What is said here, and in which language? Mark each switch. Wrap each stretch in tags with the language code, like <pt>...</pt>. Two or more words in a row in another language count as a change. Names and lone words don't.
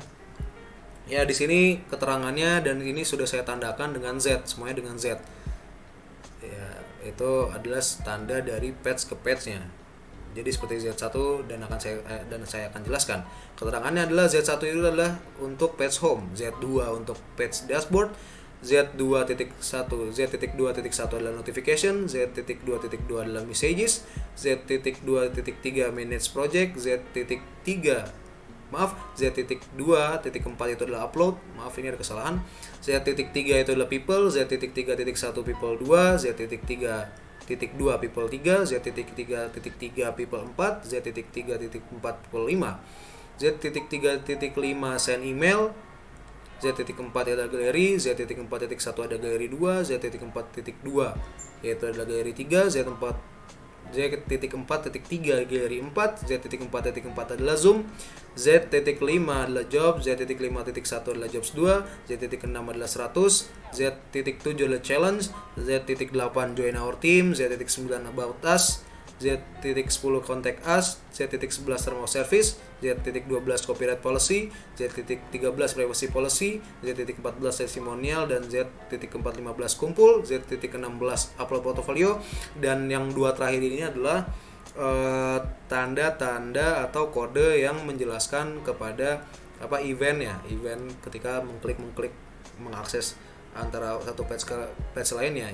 <id>Ya, di sini keterangannya, dan ini sudah saya tandakan dengan Z, semuanya dengan Z. Ya, itu adalah tanda dari page ke page-nya. Jadi seperti Z1 dan saya akan jelaskan. Keterangannya adalah Z1 itu adalah untuk</id> <en>page home,</en> <id>Z2 untuk</id> <en>page dashboard,</en> <id>Z2.1 adalah notification, Z.2.2 adalah messages, Z.2.3</id> <en>manage project,</en> <id>Z.2.4 itu adalah upload. Maaf, ini ada kesalahan. Z.3 itu adalah people, Z.3.1 people 2, Z.3.2 people 3, Z.3.3 people 4, Z.3.4 people 5, Z.3.5</id> <en>send email,</en> <id>Z.4 adalah galeri, Z.4.1 ada galeri 2, Z.4.2 yaitu adalah galeri 3, Z.4.3 galeri 4, Z.4.4 adalah zoom, Z.5 adalah job, Z.5.1 adalah jobs 2, Z.6 adalah 100, Z.7 adalah challenge, Z.8</id> <en>join our team,</en> <id>Z.9</id> <en>about us,</en> <id>Z.10</id> <en>contact us,</en> <id>Z.11</id> <en>term of service,</en> <id>Z.12</id> <en>copyright policy,</en> <id>Z.13</id> <en>privacy policy,</en> <id>Z.14 testimonial, dan Z.15 kumpul, Z.16</id> <en>upload portfolio.</en> <id>Dan yang dua terakhir ini adalah tanda-tanda atau kode yang menjelaskan kepada event ketika mengklik mengakses antara satu page ke page lainnya.</id>